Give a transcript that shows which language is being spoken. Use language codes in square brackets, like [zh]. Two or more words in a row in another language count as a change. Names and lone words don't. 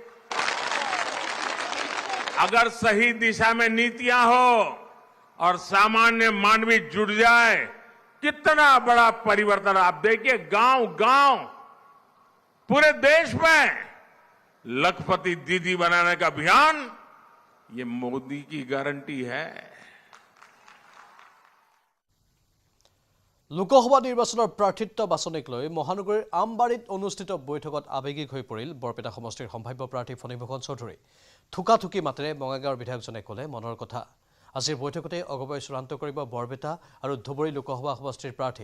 [hi] अगर सही दिशा में नीतियां हो और सामान्य मानवी जुड़ जाए, कितना बड़ा परिवर्तन। आप देखिए, गांव-गांव पूरे देश में लखपति दीदी बनाने का अभियान, ये मोदी की गारंटी है। [as] লোকসভা নিৰ্বাচনৰ প্ৰাৰ্থিত্ব বাছনিক লৈ মহানগৰীৰ আমবাৰীত অনুষ্ঠিত বৈঠকত আৱেগিক হৈ পৰিল বৰপেটা সমষ্টিৰ সম্ভাৱ্য প্ৰাৰ্থী ফণীভূষণ চৌধুৰী। থুকাথুকি মাতেৰে বঙাইগাঁৱৰ বিধায়কজনে ক'লে মনৰ কথা। আজিৰ বৈঠকতে অগপই চূড়ান্ত কৰিব বৰপেটা আৰু ধুবুৰী লোকসভা সমষ্টিৰ প্ৰাৰ্থী।